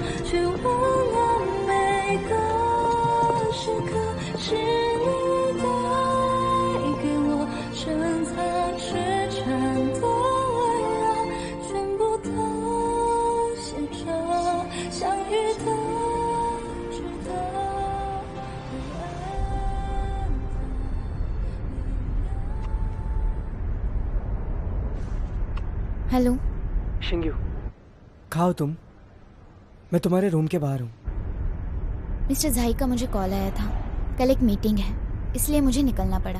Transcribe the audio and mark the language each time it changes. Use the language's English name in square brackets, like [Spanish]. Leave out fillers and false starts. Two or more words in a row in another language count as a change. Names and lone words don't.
[Chinese] 去忘了每个时刻是你带给我深藏痴缠的温柔，全部都写着相遇的值得。 [Hindi] हेलो शिंगू, कहाँ हो तुम? मैं तुम्हारे रूम के बाहर हूँ। मिस्टर झाई का मुझे कॉल आया था। कल एक मीटिंग है, इसलिए मुझे निकलना पड़ा।